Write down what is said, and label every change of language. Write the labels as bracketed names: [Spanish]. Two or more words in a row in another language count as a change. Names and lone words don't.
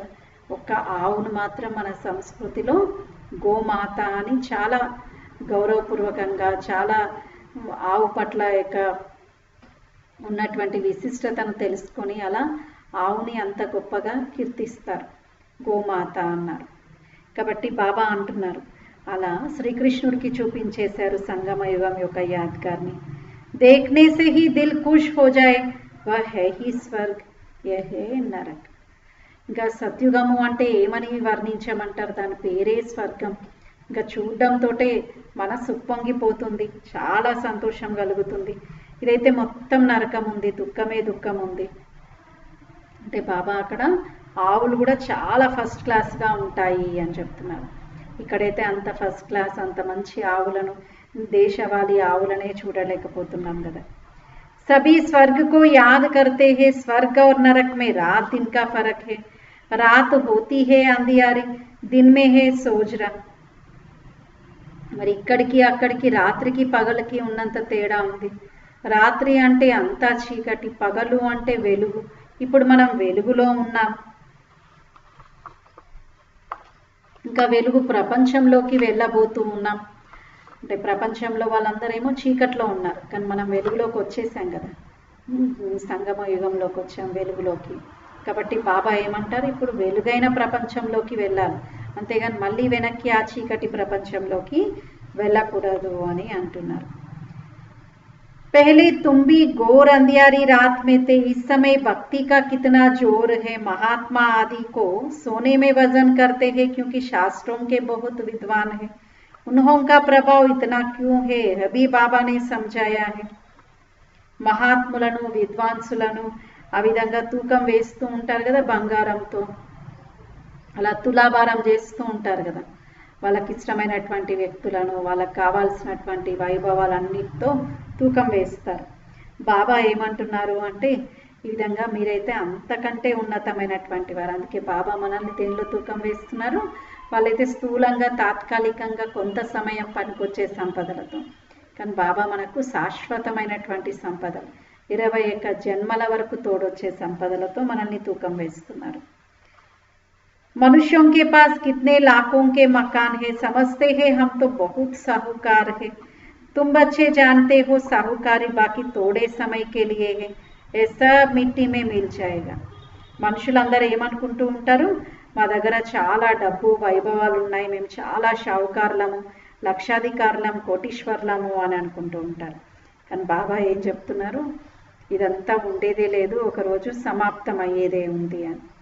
[Telugu] ఒక్క ఆవును మాత్రం మన సంస్కృతిలో గోమాత అని చాలా గౌరవపూర్వకంగా, చాలా ఆవు పట్ల యొక్క ఉన్నటువంటి విశిష్టతను తెలుసుకొని అలా ఆవుని అంత గొప్పగా కీర్తిస్తారు, గోమాత అన్నారు. కాబట్టి బాబా అంటున్నారు అలా శ్రీకృష్ణుడికి చూపించేశారు సంగమయుగం యొక్క యాద్గార్ని. [Hindi] देखने से ही दिल खुश हो जाए, वह है ही स्वर्ग, यह है नरक. [Telugu] ఇంకా సత్యుగము అంటే ఏమని వర్ణించమంటారు, దాని పేరే స్వర్గం. ఇంకా చూడడంతో మనసు ఉప్పొంగిపోతుంది, చాలా సంతోషం కలుగుతుంది. ఇదైతే మొత్తం నరకం ఉంది, దుఃఖం ఉంది. అంటే బాబా అక్కడ ఆవులు కూడా చాలా ఫస్ట్ క్లాస్గా ఉంటాయి అని చెప్తున్నారు. ఇక్కడైతే అంత ఫస్ట్ క్లాస్, అంత మంచి ఆవులను, దేశవాళీ ఆవులనే చూడలేకపోతున్నాం కదా. [Hindi] सभी स्वर्ग को याद करते हैं. स्वर्ग और नरक में रात दिन का फर्क है. रात होती है अंधियारी, दिन में है सोजरा. [Telugu] మరి ఇక్కడికి అక్కడికి, రాత్రికి పగలకి ఉన్నంత తేడా ఉంది. రాత్రి అంటే అంతా చీకటి, పగలు అంటే వెలుగు. ఇప్పుడు మనం వెలుగులో ఉన్నాం. ఇంకా వెలుగు ప్రపంచంలోకి వెళ్ళబోతూ ఉన్నాం. అంటే ప్రపంచంలో వాళ్ళందరేమో చీకట్లో ఉన్నారు, కానీ మనం వెలుగులోకి వచ్చేసాం కదా. సంగమ యుగంలోకి వచ్చాం, వెలుగులోకి. కాబట్టి బాబా ఏమంటారు, ఇప్పుడు వెలుగైన ప్రపంచంలోకి వెళ్ళాలి, అంతేగాని మళ్ళీ వెనక్కి ఆ చీకటి ప్రపంచంలోకి వెళ్ళకూడదు అని అంటున్నారు. [Hindi] पहले तुम भी घोर अंधियारी रात में थे, इस समय भक्ति का कितना जोर है। महात्मा आदि को सोने में वजन करते हैं क्योंकि शास्त्रों के बहुत विद्वान है, उन्हों का प्रभाव इतना क्यों है, अभी बाबा ने समझाया है. [Telugu] మహాత్ములను విద్వాంసులను ఆ విధంగా తూకం వేస్తూ ఉంటారు కదా బంగారంతో, అలా తులాభారం చేస్తూ ఉంటారు కదా, వాళ్ళకి ఇష్టమైనటువంటి వ్యక్తులను, వాళ్ళకి కావాల్సినటువంటి వైభవాలన్నిటితో తూకం వేస్తారు. బాబా ఏమంటున్నారు అంటే, ఈ విధంగా మీరైతే అంతకంటే ఉన్నతమైనటువంటి వారు, అందుకే బాబా మనల్ని దేనిలో తూకం వేస్తున్నారు, వాళ్ళైతే స్థూలంగా తాత్కాలికంగా కొంత సమయం పనికొచ్చే సంపదలతో, కానీ బాబా మనకు శాశ్వతమైనటువంటి సంపదలు 21 జన్మల వరకు తోడొచ్చే సంపదలతో మనల్ని తూకం వేస్తున్నారు. [Hindi] मनुष्यों के पास कितने लाखों के मकान है, समझते हैं हम तो बहुत साहूकार है, तुम बच्चे जानते हो साहूकारी बाकी थोड़े समय के लिए है, ये सब मिट्टी में मिल जाएगा. [Telugu] మనుషులందరూ ఏమనుకుంటూ ఉంటారు, మా దగ్గర చాలా డబ్బు వైభవాలు ఉన్నాయి, మేము చాలా షావుకారులము, లక్షాధికారులం, కోటీశ్వర్లము అని అనుకుంటూ ఉంటారు. కానీ బాబా ఏం చెప్తున్నారు, ఇదంతా ఉండేదే లేదు, ఒకరోజు సమాప్తం అయ్యేదే ఉంది అని.